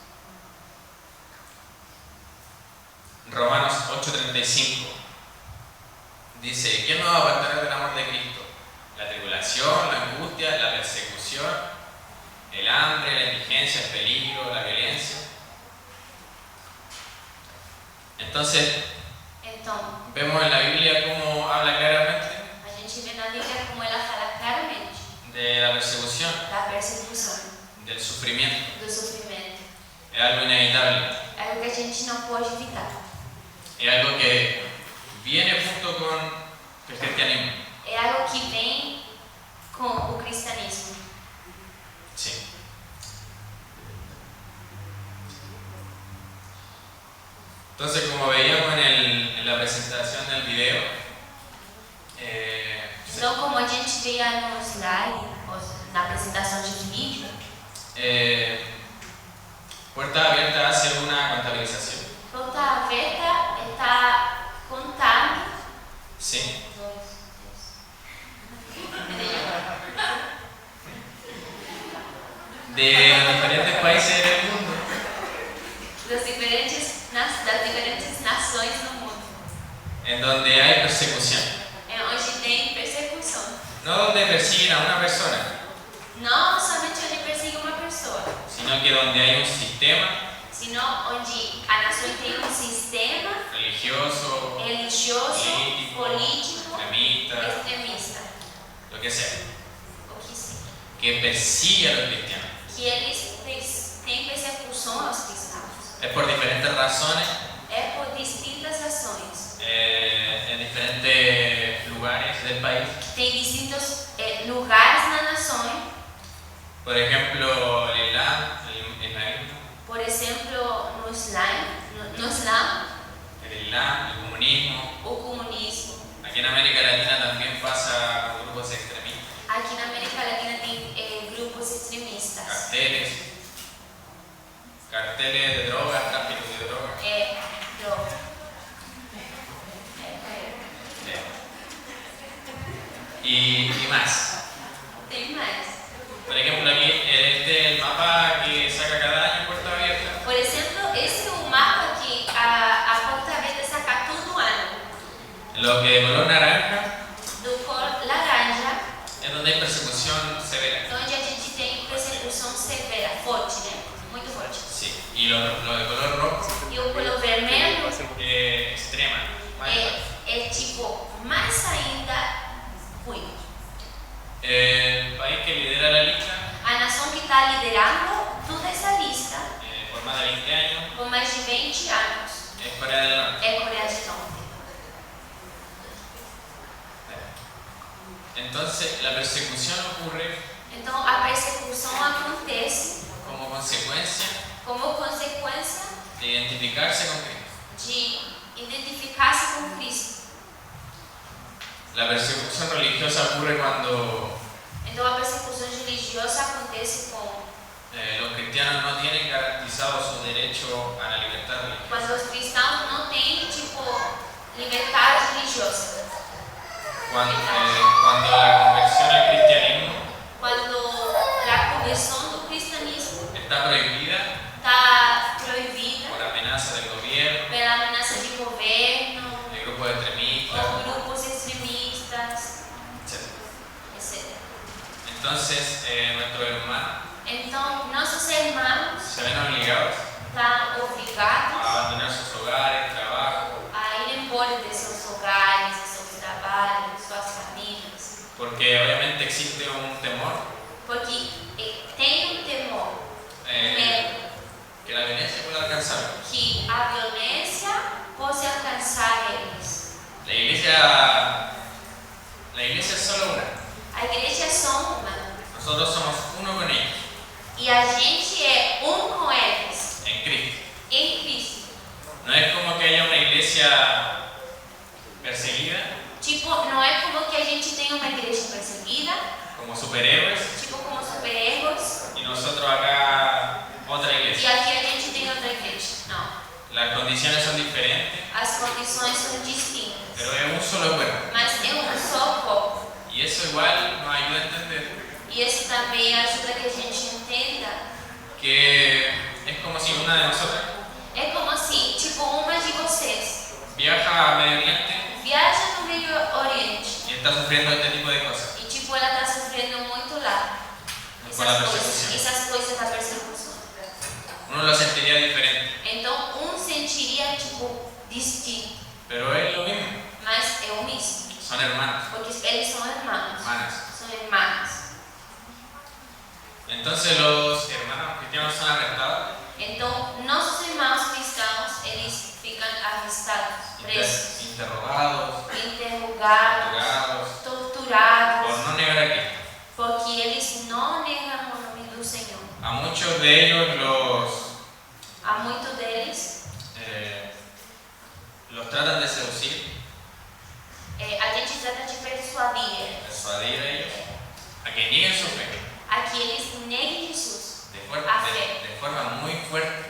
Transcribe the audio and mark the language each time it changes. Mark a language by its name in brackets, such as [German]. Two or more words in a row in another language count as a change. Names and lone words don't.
[Spanish] Romanos 8:35 dice, ¿quién nos va a apartar del amor de Cristo? La tribulación, la angustia, la persecución, el hambre, la indigencia, el peligro, la violencia. Entonces, [Portuguese] Então, [Spanish] vemos en la Biblia cómo habla claramente [Portuguese] a gente vê na Bíblia como ela fala claramente [Spanish] de la persecución, [Portuguese] da persecução, [Spanish] del sufrimiento. [Portuguese] do sofrimento. [Spanish] Es algo inevitable. [Portuguese] É algo que a gente não pode evitar. [Spanish] Es algo que viene junto con el cristianismo. [Portuguese] É algo que vem com o cristianismo. [Spanish] Sí. Entonces, como veíamos en la presentación del video, [Portuguese] Então, como a gente veio no slide, na apresentação de vídeo, [Spanish] Puerta Abierta hace una contabilización. [Portuguese] Porta Aberta está contando. [Spanish] Sí. De los diferentes países del mundo [Portuguese] Das diferentes nações no mundo, [Spanish] en donde hay persecución. [Portuguese] onde tem persecução. [Spanish] No donde persiguen a una persona, [Portuguese] Não somente onde persegue uma pessoa, [Spanish] sino que donde hay un sistema [Portuguese] sino onde a nação tem um sistema [Spanish] religioso, [Portuguese] religioso, político, [Spanish] extremista, [Portuguese] extremista, [Spanish] lo que sea, [Portuguese] o que seja, [Spanish] que persigue a los cristianos. [Portuguese] que eles têm persecução aos cristãos. [Spanish] Es por diferentes razones, [Portuguese] É por distintas ações. [Spanish] en diferentes lugares del país. [Portuguese] Tem distintos lugares na nação. [Spanish] Por ejemplo, el Islam, el islamismo, [Portuguese] Por exemplo, no Islã, [Spanish] el Islam, el comunismo. [Portuguese] o comunismo. [Spanish] Aquí en América Latina también pasa con grupos extremistas, [Portuguese] Aqui na América Latina tem grupos extremistas. [Spanish] carteles de drogas, tráfico de drogas. [Portuguese] Droga. [Spanish] Y más. [Portuguese] Tem mais. [Spanish] Por ejemplo, aquí este es el mapa que saca cada año Puerta Abierta. [Portuguese] Por exemplo, esse é o mapa que a Porta Aberta saca todo ano. [Spanish] Lo que de color naranja [Portuguese] Do cor laranja, [Spanish] es donde hay persecución severa. [Portuguese] onde a gente tem persecução severa, forte, né? Muito forte. [Spanish] Sí. Y lo de color rojo, [Portuguese] E o color vermelho [Spanish] extrema. Más fuerte. [Portuguese] é tipo mais ainda ruim. [Spanish] El país que lidera la lista [Portuguese] A nação que está liderando toda essa lista, [Spanish] por más de 20 años [Portuguese] com mais de 20 anos, [Spanish] es Corea del Norte. [Portuguese] é Coreia do Norte. [Spanish] Entonces, la persecución ocurre [Portuguese] Então, a persecução acontece [Spanish] como consecuencia [Portuguese] como consequência [Spanish] de identificarse con Cristo. [Portuguese] de identificar-se com Cristo. [Spanish] La persecución religiosa ocurre cuando [Portuguese] Então, a persecução religiosa acontece com [Spanish] los cristianos no tienen garantizado su derecho a la libertad religiosa. [Portuguese] quando os cristãos não têm, tipo, liberdade religiosa. [Spanish] Cuando la conversión al cristianismo [Portuguese] Quando a conversão do cristianismo [Spanish] está prohibida [Portuguese] está proibida [Spanish] por amenaza del gobierno, [Portuguese] pela ameaça de governo, [Spanish] de grupos extremistas, [Portuguese] ou grupos extremistas, [Spanish] etc. [Portuguese] etc. [Spanish] Entonces, nuestros hermanos [Portuguese] Então, nossos irmãos [Spanish] se ven obligados [Portuguese] estão obrigados [Spanish] a abandonar sus hogares, trabajo, [Portuguese] a ir embora de seus hogares, de seus trabalhos, de suas famílias, [Spanish] porque obviamente existe un temor [Portuguese] porque tem um temor, medo, [Spanish] que la violencia pueda alcanzar. [Portuguese] que a violência possa alcançar eles. [Spanish] La iglesia es solo una. [Portuguese] A igreja é só uma [Spanish] Nosotros somos uno con ellos, [Portuguese] e a gente é um com eles, [Spanish] en Cristo. [Portuguese] em Cristo. [Spanish] No es como que haya una iglesia perseguida, [Portuguese] Tipo, não é como que a gente tem uma igreja perseguida, [Spanish] como superhéroes, [Portuguese] tipo como super-heróis, [Spanish] y nosotros acá otra [Portuguese] e [Spanish] iglesia. [Portuguese] aqui a gente tem outra igreja. Não. [Spanish] Las condiciones son diferentes, [Portuguese] As condições são distintas, [Spanish] pero es un solo cuerpo. [Portuguese] mas é um só corpo. [Spanish] Y eso igual nos ayuda a entender [Portuguese] E isso também ajuda que a gente entenda. [Spanish] que es como si una de nosotras [Portuguese] É como se, tipo, uma de vocês [Spanish] viaja a Medio Oriente [Portuguese] viaja no Medio Oriente [Spanish] y está sufriendo este tipo de cosas [Portuguese] e, tipo, ela está sofrendo muito lá. [Spanish] por la persecución. [Portuguese] Essas coisas da persecução. [Spanish] Uno lo sentiría diferente. [Portuguese] Então, um sentiria, tipo, distinto, [Spanish] pero es lo mismo. [Portuguese] mas é o mesmo. [Spanish] Son hermanos, [Portuguese] Porque eles são irmãos, [Spanish] hermanas. [Portuguese] são irmãs. [Spanish] Entonces los hermanos cristianos son arrestados, [Portuguese] Então, nossos irmãos cristãos, eles ficam arrestados, presos, [Spanish] interrogados, [Portuguese] interrogados, [Spanish] torturados, por [Portuguese] torturados, [Spanish] no negar a Cristo. [Portuguese] porque eles não negam o nome do Senhor. [Spanish] A muchos de ellos [Portuguese] Há muitos deles, [Spanish] los tratan de seducir, [Portuguese] a gente trata de persuadir [Spanish] persuadir a ellos a que nieguen su fe [Portuguese] a que eles neguem Jesus [Spanish] de forma muy fuerte.